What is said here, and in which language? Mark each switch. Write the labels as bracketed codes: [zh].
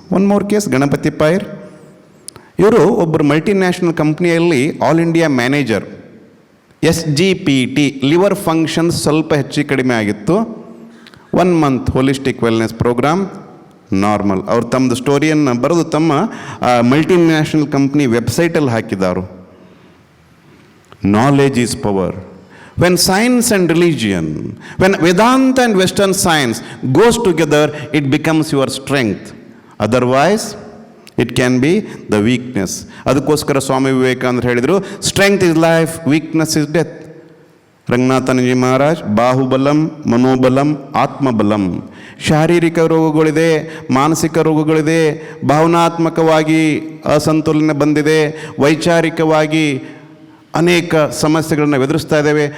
[kn] One more case, Ganapati ಪೈರ್. ಇವರು ಒಬ್ಬರು multinational ಕಂಪ್ನಿಯಲ್ಲಿ all India manager. SGPT liver functions ಸ್ವಲ್ಪ ಹೆಚ್ಚು ಕಡಿಮೆ ಆಗಿತ್ತು. 1 month holistic wellness program, normal. ಅವ್ರು ತಮ್ಮದು ಸ್ಟೋರಿಯನ್ನು ಬರೆದು ತಮ್ಮ ಮಲ್ಟಿನ್ಯಾಷನಲ್ ಕಂಪ್ನಿ ವೆಬ್ಸೈಟಲ್ಲಿ ಹಾಕಿದ್ದಾರೆ. [en] Knowledge is power. When science and religion, when Vedanta and Western science goes together, it becomes your strength. Otherwise, it can be the weakness. [kn] ಅದಕ್ಕೋಸ್ಕರ ಸ್ವಾಮಿ ವಿವೇಕಾನಂದರು ಹೇಳಿದರು, [en] Strength is life, weakness is death. [kn] ರಂಗನಾಥನಜಿ Maharaj, ಬಾಹುಬಲಂ, ಮನೋಬಲಂ, ಆತ್ಮಬಲಂ. ಶಾರೀರಿಕ ರೋಗಗಳಿದೆ, ಮಾನಸಿಕ ರೋಗಗಳಿದೆ, ಭಾವನಾತ್ಮಕವಾಗಿ ಅಸಂತುಲನ ಬಂದಿದೆ, ವೈಚಾರಿಕವಾಗಿ ಅನೇಕ ಸಮಸ್ಯೆಗಳನ್ನು ಎದುರಿಸ್ತಾ ಇದ್ದೇವೆ.